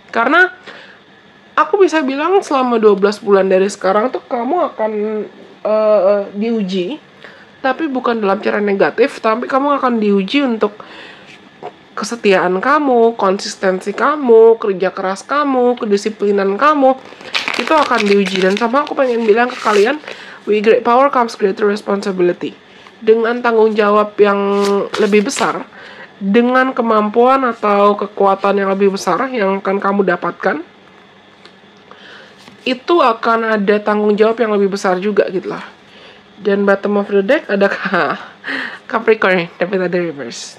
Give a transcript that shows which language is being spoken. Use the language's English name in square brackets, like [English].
[Indonesian] Karena aku bisa bilang selama 12 bulan dari sekarang tuh kamu akan diuji, tapi bukan dalam cara negatif, tapi kamu akan diuji untuk kesetiaan kamu, konsistensi kamu, kerja keras kamu, kedisiplinan kamu. Itu akan diuji. Dan sama aku pengen bilang ke kalian, [English] with great power comes greater responsibility. [Indonesian] Dengan tanggung jawab yang lebih besar, dengan kemampuan atau kekuatan yang lebih besar yang akan kamu dapatkan, itu akan ada tanggung jawab yang lebih besar juga gitu lah. Dan bottom of the deck ada Capricorn, tapi tadi reverse.